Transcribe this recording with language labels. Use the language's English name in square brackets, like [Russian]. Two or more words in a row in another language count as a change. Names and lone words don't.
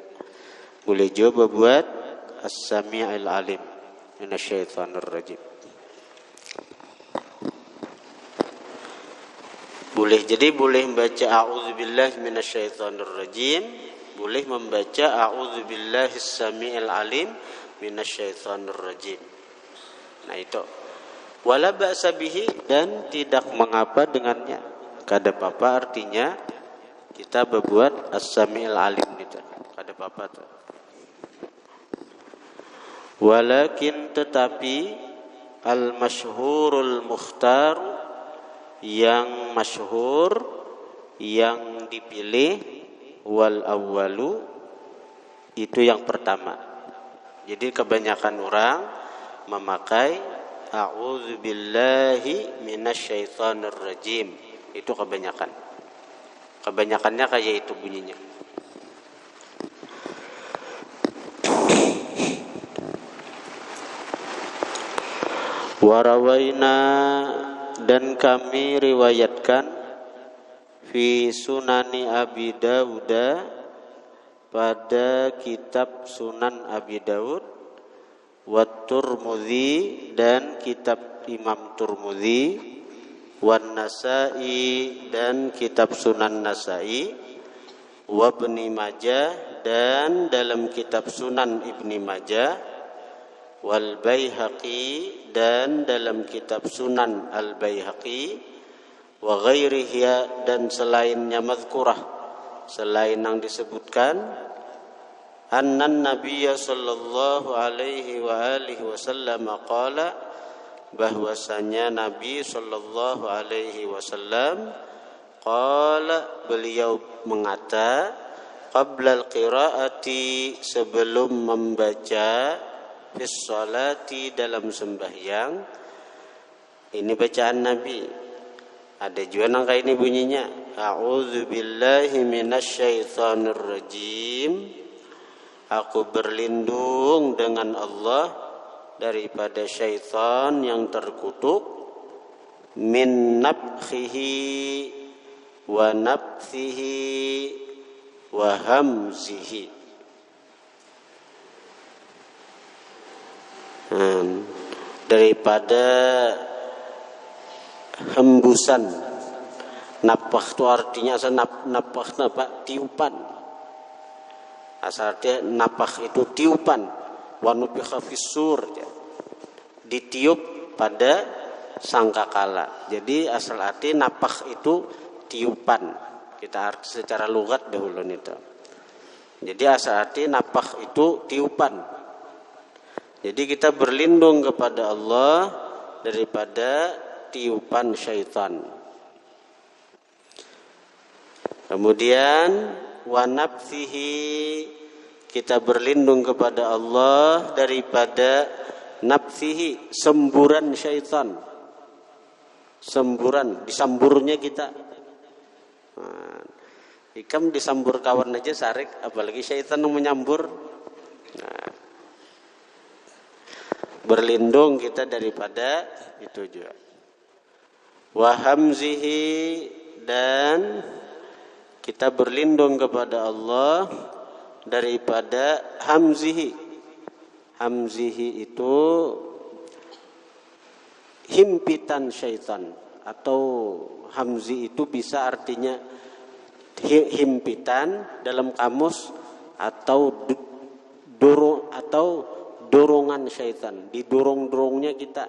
[Indonesian] Boleh juga buat [Arabic] السميع العليم من الشيطان الرجيم. [Indonesian] Boleh, jadi boleh membaca [Arabic] أعوذ بالله من الشيطان الرجيم, [Indonesian] boleh membaca [Arabic] أعوذ بالله السميع العليم من الشيطان الرجيم. [Indonesian] Nah itu. [Arabic] ولا بأس به, [Indonesian] dan tidak mengapa dengannya. Kada apa-apa, artinya kita berbuat [Arabic] السميع العليم [Indonesian] gitu. [Banjar] Kada apa-apa tuh. [Arabic] Walakin, [Indonesian] tetapi [Arabic] المشهور المختار, [Indonesian] yang masyhur, yang dipilih, [Arabic] والأول, [Indonesian] itu yang pertama. Jadi kebanyakan orang memakai [Arabic] أعوذ بالله من الشيطان الرجيم. [Indonesian] Itu kebanyakan. Kebanyakannya kayak itu bunyinya. Warawaina, dan kami riwayatkan, [Arabic] في سنن أبي داود, [Indonesian] pada kitab Sunan Abi Dawud, [Arabic] والترمذي, [Indonesian] dan kitab Imam Turmudzi, [Arabic] والنسائي, [Indonesian] dan kitab Sunan Nasa'i, [Arabic] وابن ماجه, [Indonesian] dan dalam kitab Sunan Ibni Majah, [Arabic] والبيهقي, [Indonesian] dan dalam kitab Sunan Al Baihaqi, [Arabic] وغيره, [Indonesian] dan selainnya mazkurah, selain yang disebutkan, [Arabic] أن النبي صلى الله عليه وآله وسلم قال, [Indonesian] bahwasanya Nabi [Arabic] صلى الله عليه وسلم قال, [Indonesian] beliau mengata, [Arabic] قبل القراءة, [Indonesian] sebelum membaca, [Arabic] في الصلاة, [Indonesian] dalam sembahyang. Ini bacaan Nabi. Ada juga nangka ini bunyinya, [Arabic] أعوذ بالله من الشيطان الرجيم, [Indonesian] aku berlindung dengan Allah daripada syaitan yang terkutuk, [Arabic] من نفخه ونفثه وهمزه. [Indonesian] Daripada hembusan. Napah itu artinya asal napah tiupan. Asalnya napah itu tiupan. [Arabic] ونفخ في الصور, [Indonesian] ditiup pada sangkakala. Jadi asal arti napah itu tiupan. Kita arti secara lugat dahulu itu. Jadi asal arti napah itu tiupan. Jadi kita berlindung kepada Allah daripada tiupan syaitan. Kemudian [Arabic] ونفثه, [Indonesian] kita berlindung kepada Allah daripada nabthihi, semburan syaitan. Semburan, disamburnya kita. [Banjar] Nah, ikam disambur kawan aja sarik, apalagi syaitan yang menyambur. [Indonesian] Nah, berlindung kita daripada itu juga. [Arabic] وهمزه, [Indonesian] dan kita berlindung kepada Allah daripada hamzihi. Hamzihi itu himpitan syaitan, atau hamzi itu bisa artinya himpitan dalam kamus, atau dorongan syaitan, didorong-dorongnya kita.